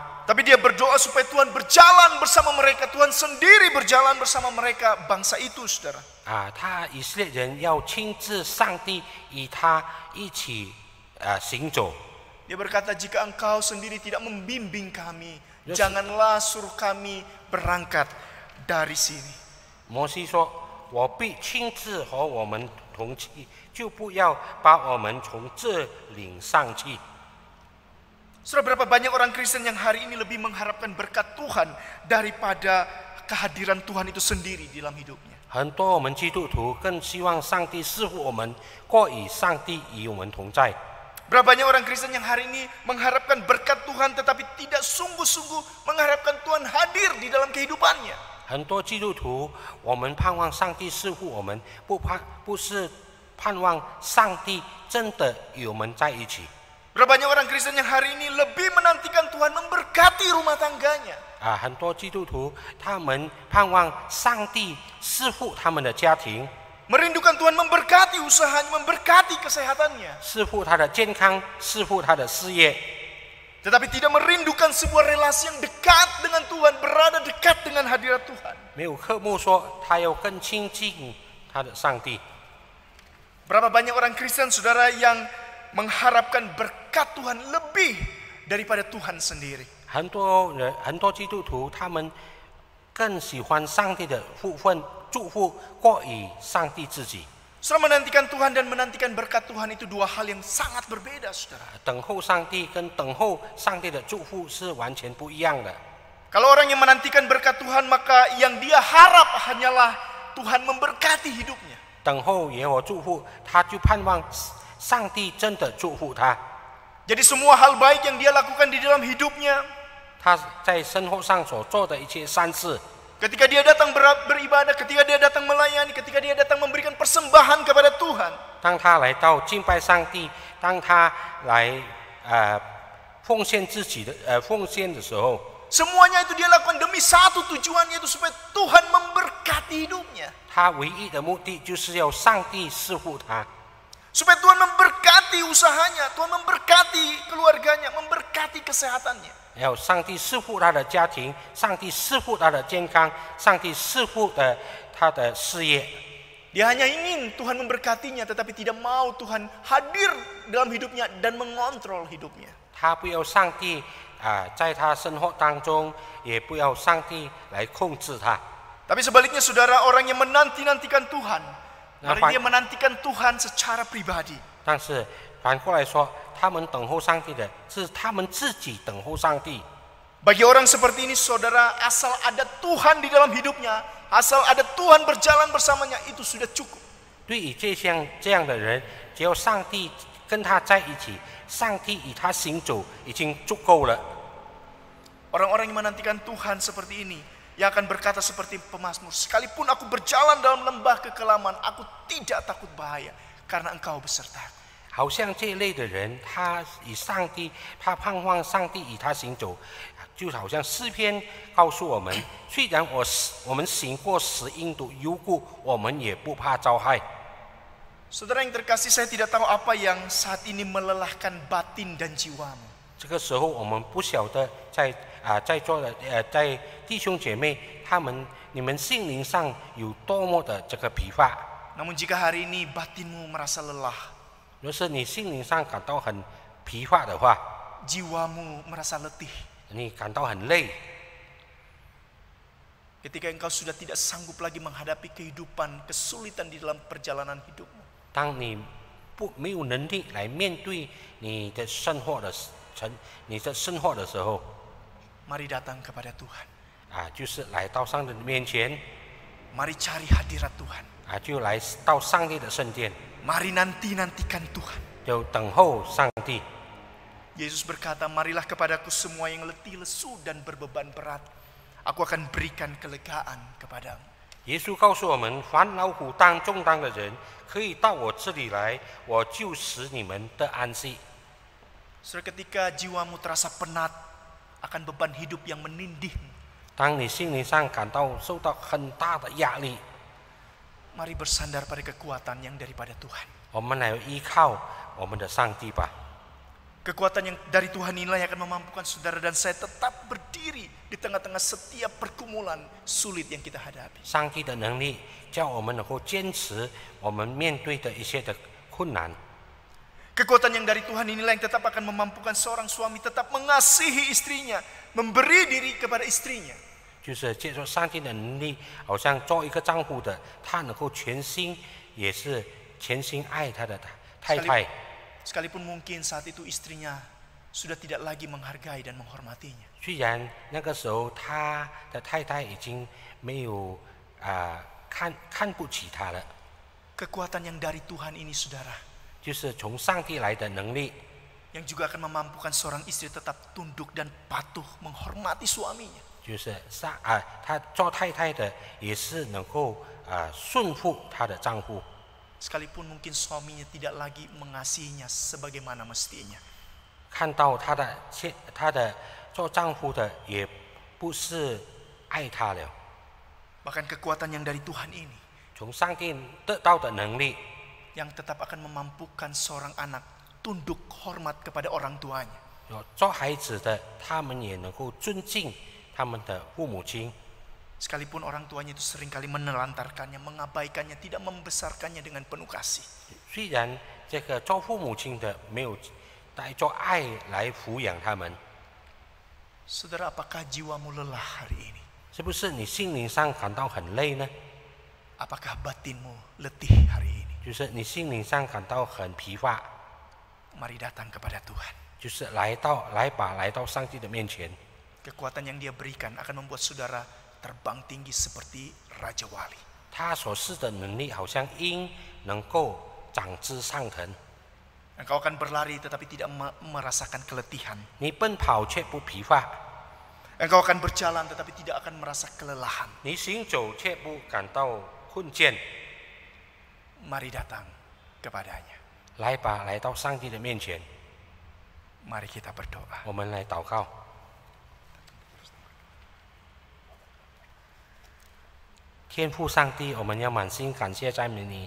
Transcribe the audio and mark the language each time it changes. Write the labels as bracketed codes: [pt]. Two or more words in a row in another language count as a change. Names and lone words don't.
[id] Tapi dia berdoa supaya Tuhan berjalan bersama mereka, Tuhan sendiri berjalan bersama mereka, bangsa itu saudara. [zh] 他以色列人要亲自上帝与他一起行走。 [id] Dia berkata, jika engkau sendiri tidak membimbing kami, janganlah suruh kami berangkat dari sini. [zh] 摩西说：“我必亲自和我们同去，就不要把我们从这领上去。” [id] Saudara, berapa banyak orang Kristen yang hari ini lebih mengharapkan berkat Tuhan daripada kehadiran Tuhan itu sendiri di dalam hidupnya. [zh] 很多我们基督徒更希望上帝赐福我们，过与上帝与我们同在。 [id] Berapa banyak orang Kristen yang hari ini mengharapkan berkat Tuhan tetapi tidak sungguh-sungguh mengharapkan Tuhan hadir di dalam kehidupannya. [zh] 很多基督徒，我们盼望上帝赐福我们，不是盼望上帝真的与我们在一起。 [id] Berapa banyak orang Kristen yang hari ini lebih menantikan Tuhan memberkati rumah tangganya. [zh] 很多基督徒他们盼望上帝赐福他们的家庭， [id] Merindukan Tuhan memberkati usahanya, memberkati kesehatannya. [zh] 赐福他的健康，赐福他的事业。 [id] Tetapi tidak merindukan sebuah relasi yang dekat dengan Tuhan, berada dekat dengan hadirat Tuhan. [zh] 没有渴慕说他要更亲近他的上帝。 [id] Berapa banyak orang Kristen saudara yang mengharapkan berkat Tuhan lebih daripada Tuhan sendiri. [zh] 很多基督徒他们更喜欢上帝的祝福过于上帝自己。 [id] Saudara, menantikan Tuhan dan menantikan berkat Tuhan itu dua hal yang sangat berbeda, saudara. [zh] 等候上帝跟等候上帝的祝福是完全不一样的。 [id] Kalau orang yang menantikan berkat Tuhan, maka yang dia harap hanyalah Tuhan memberkati hidupnya. [zh] 等候耶和华祝福，他就盼望上帝真的祝福他。 [id] Jadi semua hal baik yang dia lakukan di dalam hidupnya, [zh] 他在生活上所做的一切善事， [id] ketika dia datang beribadah, ketika dia datang melayani, ketika dia datang memberikan persembahan kepada Tuhan, [zh] 当他来到敬拜上帝，当他来奉献自己的奉献的时候， [id] semuanya itu dia lakukan demi satu tujuan, yaitu supaya Tuhan memberkati hidupnya. [zh] 他唯一的目的就是要上帝赐福他， [id] Supaya Tuhan memberkati usahanya, Tuhan memberkati keluarganya, memberkati kesehatannya. [zh] 要上帝赐福他的家庭，上帝赐福他的健康，上帝赐福他的事业。 [id] Dia hanya ingin Tuhan memberkatinya, tetapi tidak mau Tuhan hadir dalam hidupnya dan mengontrol hidupnya. [zh] 他不要上帝在他生活当中，也不要上帝来控制他。 [id] Tapi sebaliknya saudara, orang yang menanti-nantikan Tuhan, Nah, dia menantikan Tuhan secara pribadi. [zh] 但是反过来说，他们等候上帝的是他们自己等候上帝。 [id] Bagi orang seperti ini saudara, asal ada Tuhan di dalam hidupnya, asal ada Tuhan berjalan bersamanya, itu sudah cukup. [zh] 对于这样的人，只要上帝跟他在一起，上帝与他行走已经足够了。 [id] Orang-orang yang menantikan Tuhan seperti ini, yang akan berkata seperti pemazmur, sekalipun aku berjalan dalam lembah kekelaman, aku tidak takut bahaya, karena engkau besertaku. [zh] 好像这一类的人，他与上帝，他盼望上帝与他行走，就好像诗篇告诉我们：虽然我们行过死荫的幽谷，我们也不怕遭害。 [id] Saudara yang terkasih, saya tidak tahu apa yang saat ini melelahkan batin dan jiwamu. [zh] 这个时候，我们不晓得在座的在弟兄姐妹，你们心灵上有多么的这个疲乏。 [id] Namun jika hari ini batinmu merasa lelah, [zh] 若是你心灵上感到很疲乏的话， [id] jiwamu merasa letih, [zh] 你感到很累， [id] ketika engkau sudah tidak sanggup lagi menghadapi kehidupan, kesulitan di dalam perjalanan hidupmu. [zh] 当你没有能力来面对你的生活的时候， [id] Mari datang kepada Tuhan. [zh] 就是来到上帝的面前， [id] Mari cari hadirat Tuhan. [zh] 就来到上帝的圣殿， [id] Mari nanti-nantikan Tuhan. [zh] 就等候上帝。 [id] Yesus berkata, marilah kepadaku semua yang letih, lesu, dan berbeban berat. Aku akan berikan kelegaan kepadamu. [zh] 耶稣告诉我们，凡劳苦担重担的人，可以到我这里来，我就使你们得安息。 [id] Saudara, ketika jiwamu terasa penat akan beban hidup yang menindihmu, [zh] 当你心灵上感到受到很大的压力， [id] mari bersandar pada kekuatan yang daripada Tuhan. [zh] 我们来依靠我们的上帝吧。 [id] Kekuatan yang dari Tuhan inilah yang akan memampukan saudara dan saya tetap berdiri di tengah-tengah setiap pergumulan sulit yang kita hadapi. [zh] 上帝的能力叫我们能够坚持我们面对的一些的困难。 [id] Kekuatan yang dari Tuhan inilah yang tetap akan memampukan seorang suami tetap mengasihi istrinya, memberi diri kepada istrinya. [zh] 就是借助上帝的能力，好像做一个丈夫的，他能够全心，也是全心爱他的太太。 [id] Sekalipun mungkin saat itu istrinya sudah tidak lagi menghargai dan menghormatinya. [zh] 虽然那个时候他的太太已经没有看不起他了， [id] Kekuatan yang dari Tuhan ini, saudara, [zh] 就是从上帝来的能力， [id] yang juga akan memampukan seorang istri tetap tunduk dan patuh menghormati suaminya. [zh] 就是他做太太的也是能够顺服他的丈夫。 [id] Sekalipun mungkin suaminya tidak lagi mengasihinya sebagaimana mestinya. [zh] 看到他的做丈夫的也不是爱他了。 [id] Bahkan kekuatan yang dari Tuhan ini [zh] 从上帝得到的能力， [id] yang tetap akan memampukan seorang anak tunduk hormat kepada orang tuanya. [zh] 做孩子的他们也能够尊敬他们的父母亲。 [id] Sekalipun orang tuanya itu seringkali menelantarkannya, mengabaikannya, tidak membesarkannya dengan penuh kasih. [zh] 虽然这个做父母亲的没有带着爱来抚养他们， [id] Saudara, apakah jiwamu lelah hari ini? [zh] 是不是你心灵上感到很累呢？ [id] Apakah batinmu letih hari ini? [zh] 就是你心灵上感到很疲乏， [id] Mari datang kepada Tuhan. [zh] 就是来到上帝的面前。 [id] Kekuatan yang Dia berikan akan membuat saudara terbang tinggi seperti Raja Wali. [zh] 他所示的能力好像鹰能够长枝上腾， [id] Engkau akan berlari tetapi tidak merasakan keletihan. [zh] 你奔跑却不疲乏， [id] Engkau akan berjalan tetapi tidak akan merasa kelelahan. [zh] 你行走却不感到困倦。 [id] Mari datang kepadanya. [zh] 来吧，来到上帝的面前， [id] Mari kita berdoa. [zh] 我们来祷告。天父上帝，我们要满心感谢赞美你。